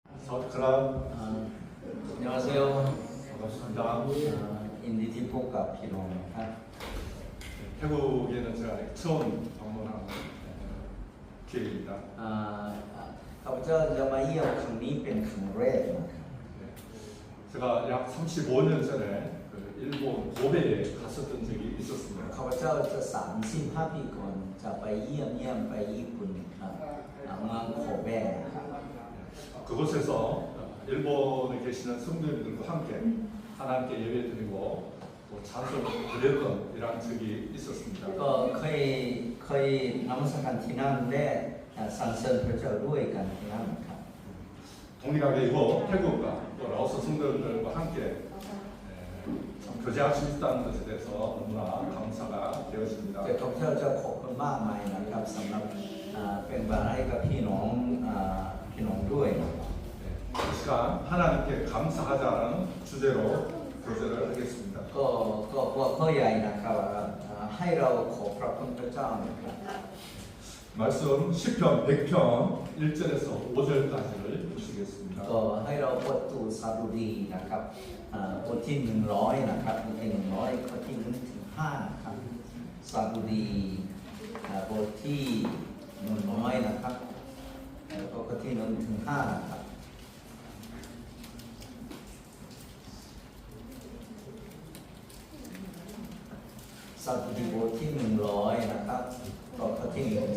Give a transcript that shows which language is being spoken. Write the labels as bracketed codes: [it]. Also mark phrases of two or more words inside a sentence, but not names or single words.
[ko] 저그럼 안녕하세요. 반갑습니다. 인디티 포카 피롱입니다. 태국에는 제가 처음 방문하는 기회입니다. [th] ข้าพเจ้าจะมาเยี่ยมครั้งนี้เป็นครั้งแรกนะครับ [ko] 제가 약 35년 전에 그 일본 고베에 갔었던 적이 있었습니다. [th] ข้าพเจ้าจะ35 ปีก่อนจะไปเยี่ยมไปญี่ปุ่นครับเมืองโคเบะครับ [ko] 그곳에서 일본에 계시는 성도님들과 함께 하나님께 예배드리고 또 찬송을 드렸던 이러한 적이 있었습니다. [th] ก็เคยนมัสการที่นั่นและสรรเสริญพระเจ้าด้วยกันที่นั่นครับ [ko] 동일하게 이곳 태국과 또 라오스 성도들과 함께 참 교제할 수 있다는 것에 대해서 너무나 감사가 되었습니다. [th] แต่ข้าพเจ้าจะขอบคุณมากมายนะครับสำหรับเป็นบารให้กับพี่น้องด้วยนะครับ [ko] 이 시간 하나님께 감사하자는 주제로 교제를 하겠습니다. [th] ก็หัวข้อใหญ่นะครับให้เราขอบพระคุณพระเจ้านะครับ [ko] 말씀 10편 100편 1절에서 5절까지를 보시겠습니다. [th] ก็ให้เราบทตูสดุดีนะครับบทที่100นะครับบทที่100ข้อที่1ถึง5นะครับสดุดีบทที่100นะครับแล้วก็ข้อที่1ถึง5นะครับ สดุดีบทที่100นะครับต่อข้อที่1ถึ